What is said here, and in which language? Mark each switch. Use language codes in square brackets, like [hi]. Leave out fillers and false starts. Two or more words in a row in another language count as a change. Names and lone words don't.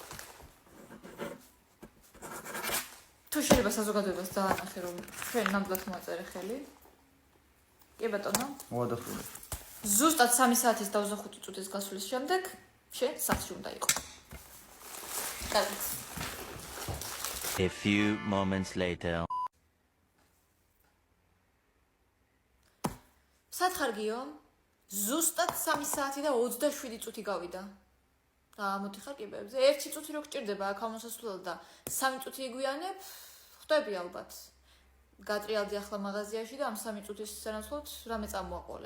[ka] თუ შეიძლება საზოგადოებას დაანახე რომ ჩვენ ნამდვილად მოაწერე ხელი. კი ბატონო. მოვადასტურე. ზუსტად 3 საათის და 25 წუთის გასვლის შემდეგ შენ სახლში უნდა იყო. კარგი. [en] A few moments later. [ka] სათხარგიო? ზუსტად 3 საათი და 27 წუთი გავიდა. და მოდიხარ კიბეებზე. 1 წუთი რო გჭირდება აქ ამოსასვლელად და 3 წუთი იგვიანებ, ხვდები ალბათ. გატრიალდი ახლა მაღაზიაში და ამ 3 წუთის სანაცვლოდ რამე წამოაყოლე.